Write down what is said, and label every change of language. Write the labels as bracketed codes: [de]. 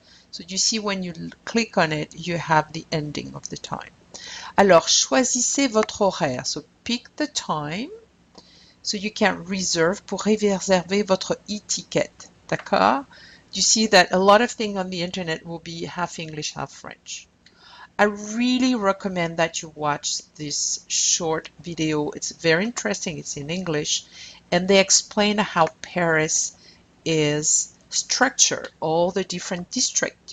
[en] So you see when you click on it, you have the ending of the time. [fr] Alors, choisissez votre horaire. [en] So pick the time. So you can reserve [fr] pour réserver votre e-ticket. D'accord? [en] You see that a lot of things on the internet will be half English, half French. I really recommend that you watch this short video. It's very interesting. It's in English. And they explain how Paris is structured, all the different districts.